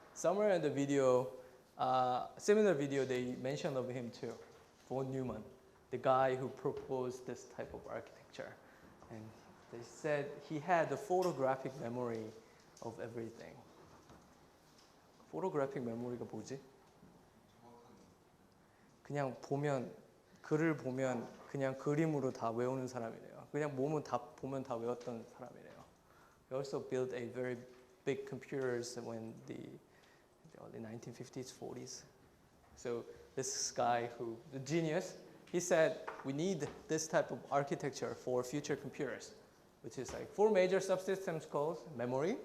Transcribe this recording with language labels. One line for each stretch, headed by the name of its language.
English: Somewhere in the video, similar video, they mentioned of him too, von Neumann, the guy who proposed this type of architecture. And they said he had the photographic memory of everything. photographic memory
Korean: 가 뭐지? 그냥 보면, 글을 보면 그냥 그림으로 다 외우는 사람이래요. 그냥 몸은 다 보면 다 외웠던 사람이래요.
English: He also built a very big computers when the early 1950s, 40s. So this guy who, the genius, he said we need this type of architecture for future computers, which is like 4 major subsystems called memory.